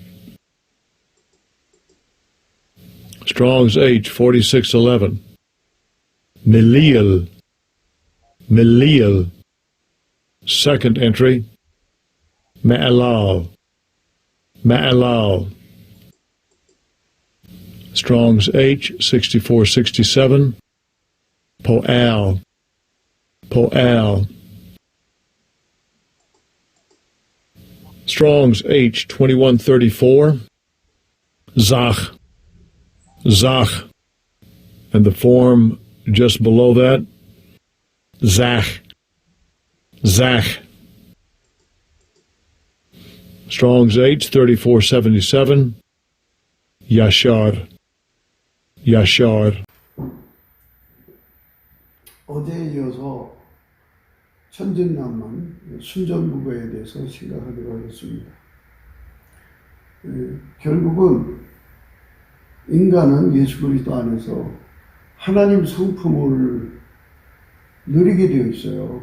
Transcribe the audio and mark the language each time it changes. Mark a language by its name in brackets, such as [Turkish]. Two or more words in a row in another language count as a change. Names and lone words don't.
[English] Strong's H4611 Milial Milial Second entry Ma'alal Ma'alal Strong's H6467 Po'al Po'al Strong's H2134 Zach Zach, and the form just below that, Zach, Zach. Strong's H3477, Yashar, Yashar. [Korean] 어제에 이어서 천진난만 순전무구에 대해서 생각하기로 하겠습니다. 결국은 인간은 예수 그리스도 안에서 하나님 성품을 누리게 되어 있어요.